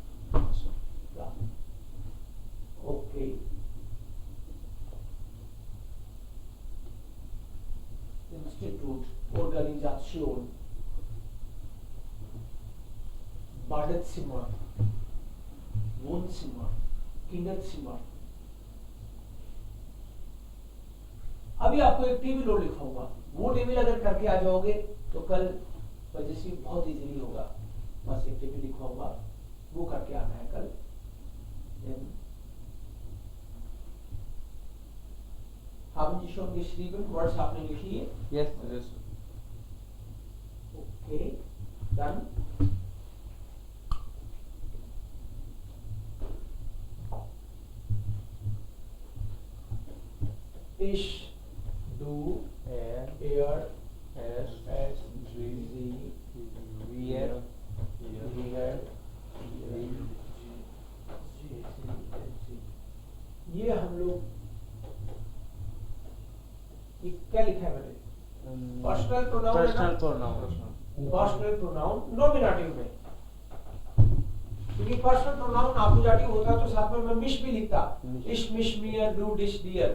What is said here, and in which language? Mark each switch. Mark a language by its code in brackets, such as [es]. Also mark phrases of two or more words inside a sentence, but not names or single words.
[en] okay, institute organisation [de] Badezimmer, Wohnzimmer, Kinderzimmer. [hi] अभी आपको एक टेबल और लिखाऊंगा. वो टेबल अगर करके आ जाओगे तो कल वजह से बहुत इजीली होगा. बस एक टेबल लिखवाऊंगा, वो करके आना है कल. [de] haben Sie schon geschrieben? [hi] Words आपने लिखी है? [en] Yes. Yes. [de] Okay, dann ich, du, er, es, sie, wir, [hi] ये हम लोग, ये क्या लिखा है मैंने? [en] personal pronoun [hi] है ना? [en] personal pronoun. personal pronoun nominative [hi] में, क्योंकि [en] personal pronoun appositive [hi] होता तो साथ में मैं मिश भी लिखता, [de] ich, mich, mir, du, dich, dir.